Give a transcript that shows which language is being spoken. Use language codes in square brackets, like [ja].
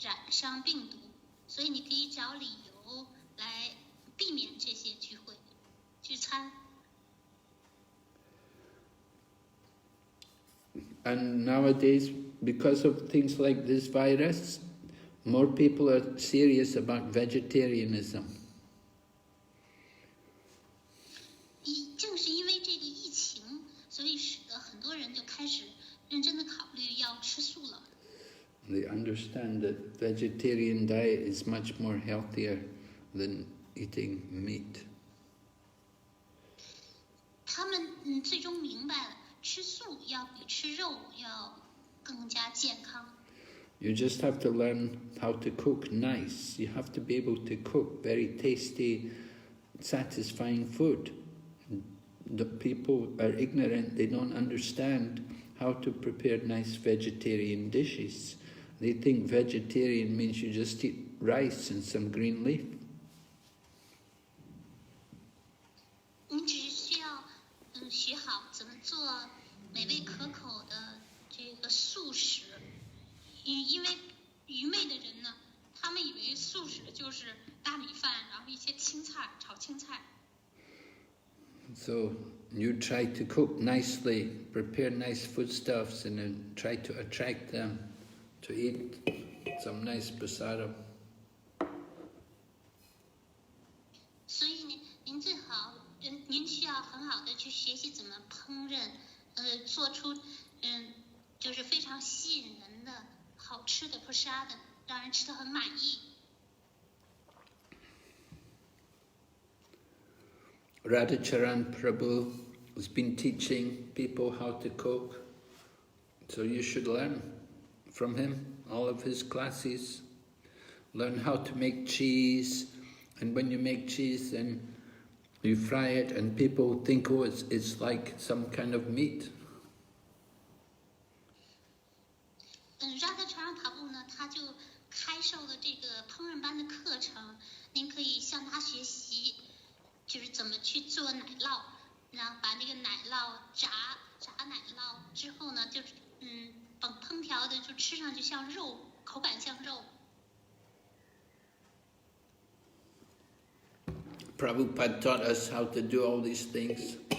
[zh] 伤病毒，所以你可以找理由来避免这些聚会、聚餐。 [en] And nowadays, because of things like this virus, more people are serious about vegetarianism. [zh] 正是因为这个疫情，所以使得很多人就开始认真的考虑要吃素了。 [en] They understand that vegetarian diet is much more healthier than eating meat. [zh] 他们最终明白了，吃素要比吃肉要更加健康。 [en] You just have to learn how to cook nice. You have to be able to cook very tasty, satisfying food. The people are ignorant, they don't understand how to prepare nice vegetarian dishes. They think vegetarian means you just eat rice and some green leaf. [zh] 你只需要学好怎么做美味可口的这个素食。因为愚昧的人呢，他们以为素食就是大米饭，然后一些青菜，炒青菜。 [en] So you try to cook nicely, prepare nice foodstuffs, and then try to attract them to eat some nice prasadam. [zh] 所以您最好，您需要很好的去学习怎么烹饪，做出就是非常吸引人的好吃的 prasadam， 让人吃得很满意。 [en] Radhacharan Prabhu has been teaching people how to cook, so you should learn from him, all of his classes. Learn how to make cheese, and when you make cheese then you fry it and people think, oh, it's like some kind of meat. [zh] Radhacharan Prabhu 呢，他就开售了这个烹饪班的课程，您可以向他学习。就是怎么去做奶酪，然后把那个奶酪炸奶酪之后呢，就是烹调的就吃上去像肉，口感像肉。 [en] Prabhupada taught us how to do all these things.